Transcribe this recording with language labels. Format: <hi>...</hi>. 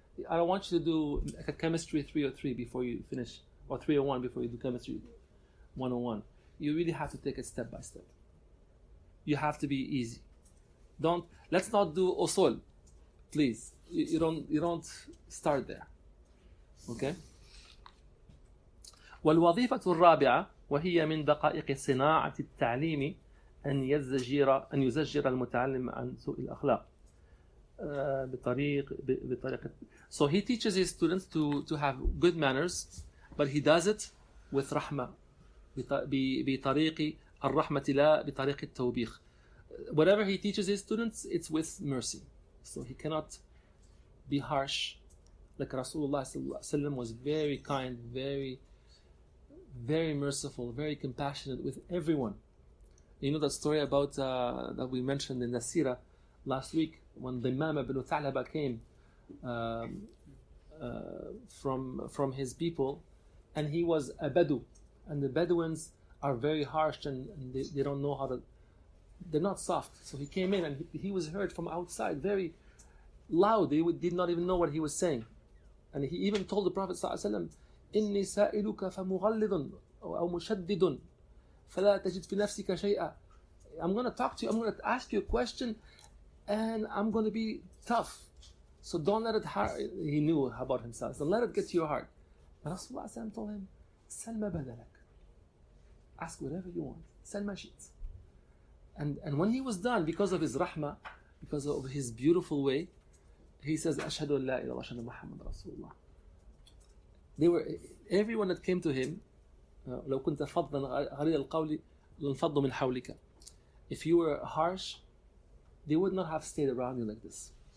<en>I don't want you to do like a chemistry 303 before you finish, or 301 before you do chemistry 101. You really have to take it step by step. You have to be easy. Let's not do usul, please. You don't start there. Okay.</en> <ar>والوظيفة الرابعة وهي من دقائق صناعة التعليم أن يزجر المتعلم عن سوء الأخلاق بطريقة.</ar> <en>So he teaches his students to have good manners, but he does it with</en> <ar>رحمة, بطريق الرحمة لا بطريق التوبيخ.</ar> <en>Whatever he teaches his students, it's with mercy. So he cannot be harsh. Like Rasulullah sallallahu alaihi wasallam was very kind, very, very merciful, very compassionate with everyone. You know that story about that we mentioned in the Sirah last week, when the Imam ibn Thalaba came from his people, and he was a Badu, and the Bedouins are very harsh and they don't know how to, they're not soft. So he came in and he was heard from outside, very loud. They did not even know what he was saying. And he even told the Prophet ﷺ,</en> <ar>إِنِّي سَائِلُكَ فَمُغَلِّضٌ أو مشدد فلا تجد في نفسك شيئا.</ar> <en>I'm going to talk to you, I'm going to ask you a question, and I'm going to be tough. So don't let it hurt. He knew about himself. So let it get to your heart. And Rasulullah told him,</en> <ar>سَلْ مَا بَدَلَكَ.</ar> <en>Ask whatever you want.</en> <ar>سَلْ مَا شِئْت.</ar> <en>And when he was done, because of his rahmah, because of his beautiful way, he says,</en> <ar>أشهد أن لا إله إلا الله وأشهد أن محمد رسول الله.</ar> <en>They were, everyone that came to him,</en> <ar>لو كنت فظا غليظ القول لانفضوا من حولك.</ar> <en>If you were harsh, they would not have stayed around you like this.</en>